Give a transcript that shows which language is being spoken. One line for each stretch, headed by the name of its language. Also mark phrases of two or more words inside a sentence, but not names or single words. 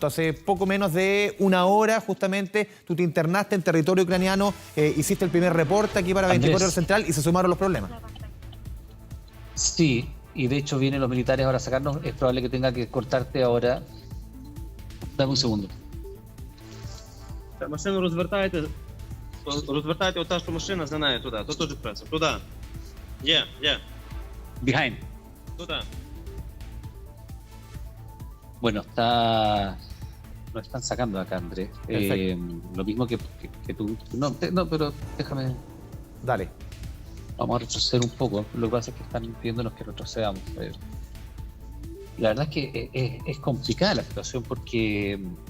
Spanish: Hace poco menos de una hora, justamente, tú te internaste en territorio ucraniano, hiciste el primer reporte aquí para 24 Horas Central y se sumaron los problemas. Sí. Y de hecho vienen los militares ahora a sacarnos. Es probable que tenga que cortarte ahora. Dame un segundo.
Ukrainian: Машину розвертайте ота, що машина за нею туди. То теж преса. Туди. Є. Behind. Туди.
Spanish: Bueno, está nos están sacando acá, Andrés. Lo mismo que tú. No, pero déjame. Dale. Vamos a retroceder un poco. Lo que pasa es que están pidiéndonos que retrocedamos. La verdad es que es complicada la situación porque...